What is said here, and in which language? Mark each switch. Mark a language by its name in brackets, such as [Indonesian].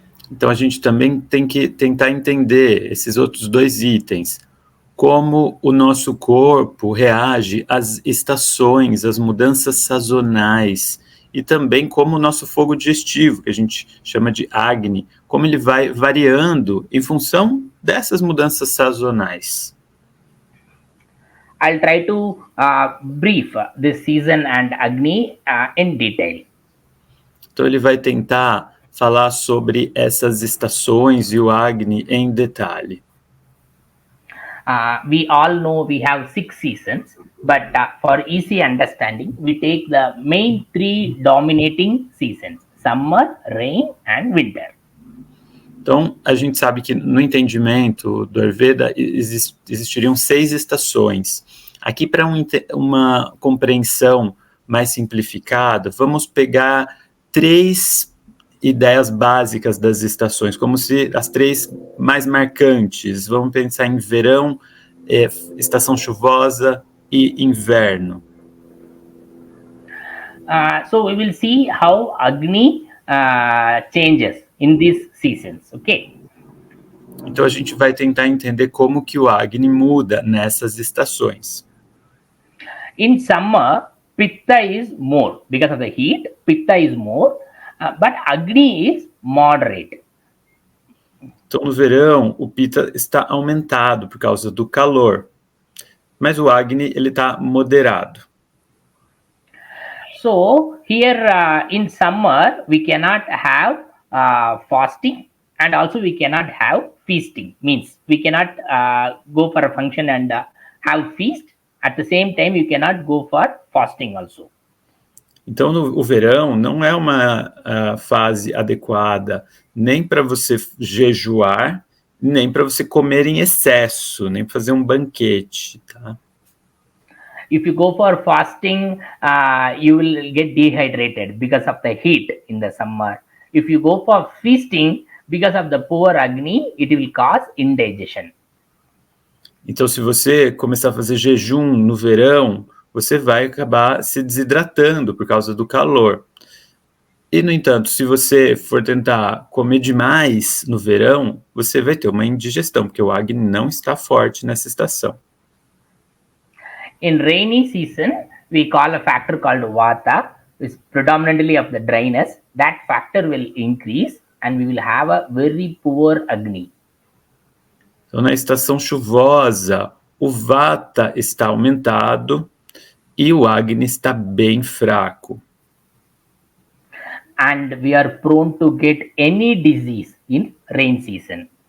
[Portuguese] Então a gente também tem que tentar entender esses outros 2 itens, como o nosso corpo reage às estações, às mudanças sazonais, e também como o nosso fogo digestivo, que a gente chama de Agni, como ele vai variando em função dessas mudanças sazonais. [English] I'll try to brief this season and Agni in detail. [Portuguese] Então ele vai tentar falar sobre essas estações e o Agni em detalhe. [English] We all know we have 6 seasons, but for easy understanding, we take the main 3 dominating seasons, summer, rain and winter. [Portuguese] Então, a gente sabe que no entendimento do Ayurveda existiriam 6 estações. Aqui, para uma compreensão mais simplificada, vamos pegar 3 ideias básicas das estações, como se as 3 mais marcantes. Vamos pensar em verão, estação chuvosa e inverno. [English] So we will see how Agni changes in these seasons, okay? [Portuguese] Então a gente vai tentar entender como que o Agni muda nessas estações. [English] In summer, Pitta is more because of the heat. Pitta is more, but Agni is moderate. [Portuguese] Então, no verão, o Pitta está aumentado por causa do calor, mas o Agni ele está moderado. [English] So here in summer we cannot have fasting, and also we cannot have feasting. Means we cannot go for a function and have feast. At the same time, you cannot go for fasting also. [Portuguese] Então, o verão não é uma fase adequada nem para você jejuar, nem para você comer em excesso, nem para fazer um banquete, tá? [English] If you go for fasting, you will get dehydrated because of the heat in the summer. If you go for feasting, because of the poor Agni, it will cause indigestion. [Portuguese] Então, se você começar a fazer jejum no verão, você vai acabar se desidratando por causa do calor. E, no entanto, se você for tentar comer demais no verão, você vai ter uma indigestão, porque o Agni não está forte nessa estação. [English] In rainy season, we call a factor called Vata, which is predominantly of the dryness. That factor will increase and we will have a very poor Agni. [Portuguese] Então, na estação chuvosa, o Vata está aumentado e o Agni está bem fraco. [English] And we are prone to get any disease in rain season.